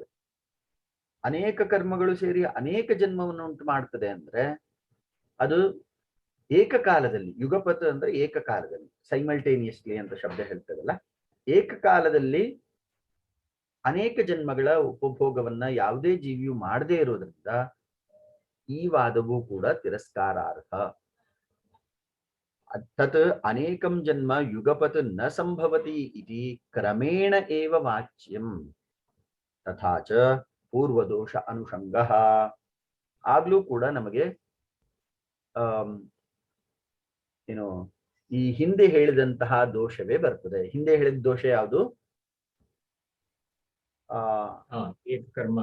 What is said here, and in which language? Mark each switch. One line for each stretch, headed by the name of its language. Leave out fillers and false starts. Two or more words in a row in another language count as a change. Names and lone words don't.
Kannada: ಅನೇಕ ಕರ್ಮಗಳು ಸೇರಿ ಅನೇಕ ಜನ್ಮವನ್ನು ಉಂಟು ಮಾಡ್ತದೆ ಅಂದ್ರೆ ಅದು ಏಕಕಾಲದಲ್ಲಿ, ಯುಗಪತ್ ಅಂದ್ರೆ ಏಕಕಾಲದಲ್ಲಿ, ಸೈಮಲ್ಟೇನಿಯಸ್ಲಿ ಅಂತ ಶಬ್ದ ಹೇಳ್ತದಲ್ಲ, ಏಕಕಾಲದಲ್ಲಿ ಅನೇಕ ಜನ್ಮಗಳ ಉಪಭೋಗವನ್ನ ಯಾವುದೇ ಜೀವಿಯು ಮಾಡದೇ ಇರೋದ್ರಿಂದ ಈ ವಾದವೂ ಕೂಡ ತಿರಸ್ಕಾರಾರ್ಹ.
Sanskrit: ತತ್ ಅನೇಕಂ ಜನ್ಮ ಯುಗಪತ್ ನ ಸಂಭವತಿ ಇತಿ ಕ್ರಮೇಣ ಏವ ವಾಚ್ಯಂ ತಥಾ ಚ ಪೂರ್ವದೋಷ ಅನುಷಂಗಃ.
Kannada: ಆಗ್ಲೂ ಕೂಡ ನಮಗೆ ಏನು ಈ ಹಿಂದೆ ಹೇಳಿದಂತಹ ದೋಷವೇ ಬರ್ತದೆ. ಹಿಂದೆ ಹೇಳಿದ ದೋಷ ಯಾವುದು? ಕರ್ಮ